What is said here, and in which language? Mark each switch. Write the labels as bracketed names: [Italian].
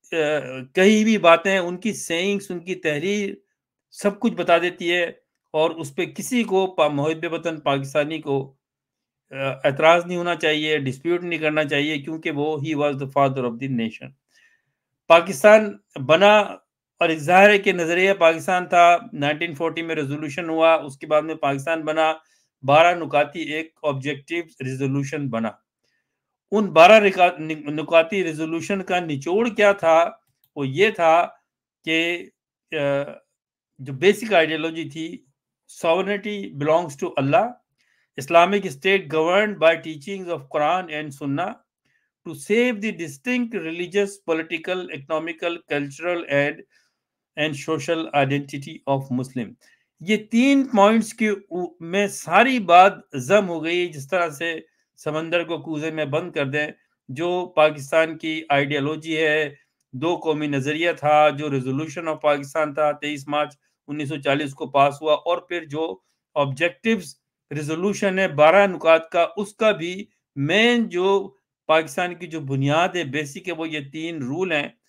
[Urdu] کہیں بھی باتیں، ان کی سینگس، ان کی تحریر سب کچھ بتا دیتی ہے، اور اس پہ کسی کو محب وطن پاکستانی کو اعتراض نہیں ہونا چاہیے، ڈسپیوٹ نہیں کرنا چاہیے، کیونکہ وہ [English] ہی was the father of the nation. [Urdu] Pakistan بنا، اور ایک ظاہر ہے کہ نظریہ پاکستان تھا، 1940 میں ریزولوشن ہوا، اس کے بعد میں پاکستان بنا، 12 نکاتی ایک آبجیکٹیو ریزولوشن بنا. ان 12 نکاتی ریزولوشن کا نچوڑ کیا تھا؟ وہ یہ تھا کہ جو بیسک آئیڈیالوجی تھی، [English] sovereignty belongs to Allah, Islamic state governed by teachings of Quran and Sunnah, to save the distinct religious, political, economical, cultural and social identity of Muslim. [Urdu] یہ 3 پوائنٹس کی میں ساری بات ضم ہو گئی، جس طرح سے سمندر کو کوزے میں بند کر دیں. جو پاکستان کی آئیڈیالوجی ہے، 2 قومی نظریہ تھا، جو ریزولوشن آف پاکستان تھا 23 مارچ 1940 کو پاس ہوا، اور پھر جو آبجیکٹیوز ریزولوشن ہے 12 نکات کا، اس کا بھی مین جو پاکستان کی جو بنیاد ہے، بیسک ہے، وہ یہ 3 رول ہیں.